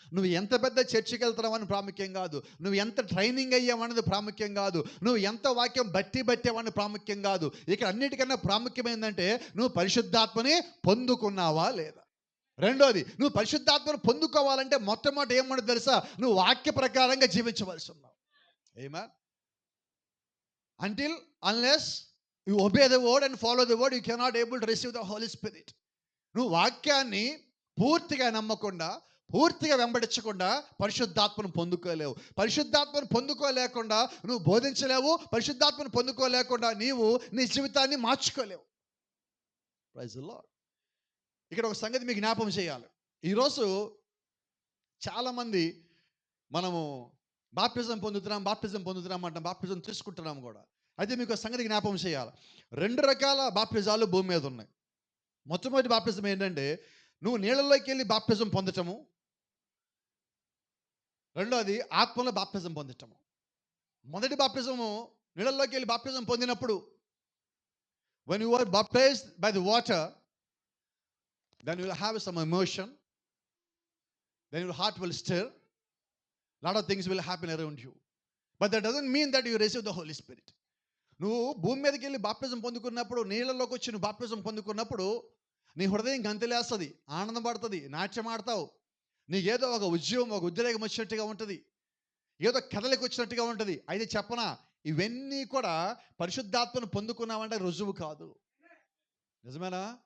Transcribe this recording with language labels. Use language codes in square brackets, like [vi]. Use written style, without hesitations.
[te] నువ్వు ఎంత పెద్ద చర్చికి వెళ్తున్నావని ప్రాముఖ్యం కాదు. నువ్వు ఎంత ట్రైనింగ్ అయ్యావన్నది ప్రాముఖ్యం కాదు. నువ్వు ఎంత వాక్యం బట్టావని ప్రాముఖ్యం కాదు. ఇక్కడ అన్నిటికన్నా ప్రాముఖ్యమైందంటే, నువ్వు పరిశుద్ధాత్మని పొందుకున్నావా లేదా. రెండోది, నువ్వు పరిశుద్ధాత్మను పొందుకోవాలంటే మొట్టమొదటి ఏమన్నది తెలుసా, నువ్వు వాక్య ప్రకారంగా జీవించవలసి ఉన్నావు. ఏమా, [en] until unless you obey the word and follow the word, you cannot able to receive the Holy Spirit. [te] నువ్వు వాక్యాన్ని పూర్తిగా నమ్మకుండా, పూర్తిగా వెంబడించకుండా పరిశుద్ధాత్మను పొందుకోలేవు. పరిశుద్ధాత్మను పొందుకోలేకుండా నువ్వు బోధించలేవు. పరిశుద్ధాత్మను పొందుకోలేకుండా నీవు నీ జీవితాన్ని మార్చుకోలేవు. [en] Praise the Lord. [te] ఇక్కడ ఒక సంగతి మీకు జ్ఞాపకం చేయాలి. ఈరోజు చాలామంది మనము బాప్తిజం పొందుతున్నాం అంటాం, బాప్తిజం తీసుకుంటున్నాం కూడా. అయితే మీకు ఒక సంగతి జ్ఞాపకం చేయాలి. 2 రకాల బాప్తిజాలు భూమి మీద ఉన్నాయి. మొట్టమొదటి బాప్తిజం ఏంటంటే, నువ్వు నీళ్ళలోకి వెళ్ళి బాప్తిజం పొందటము. రెండోది ఆత్మలో బాప్తిజం పొందటము. మొదటి బాప్తిజము నీళ్ళలోకి వెళ్ళి బాప్తిజం పొందినప్పుడు, [en] when you are baptized by the water, then you will have some emotion, then your heart will stir, lot of things will happen around you, but that doesn't mean that you receive the Holy Spirit. [te] నువ్వు భూమి మీదకి వెళ్ళి బాప్తిజం పొందుకున్నప్పుడు, నీళ్ళలోకి వచ్చి నువ్వు బాప్తిజం పొందుకున్నప్పుడు నీ హృదయం గంతులేస్తుంది, ఆనందపడుతుంది, నాట్యం ఆడతావు. నీకేదో ఒక ఉద్రేకం వచ్చినట్టుగా ఉంటుంది, ఏదో కథలకు వచ్చినట్టుగా ఉంటుంది. అయితే చెప్పనా, ఇవన్నీ కూడా పరిశుద్ధాత్మను పొందుకున్నావంటే రుజువు కాదు. నిజమేనా?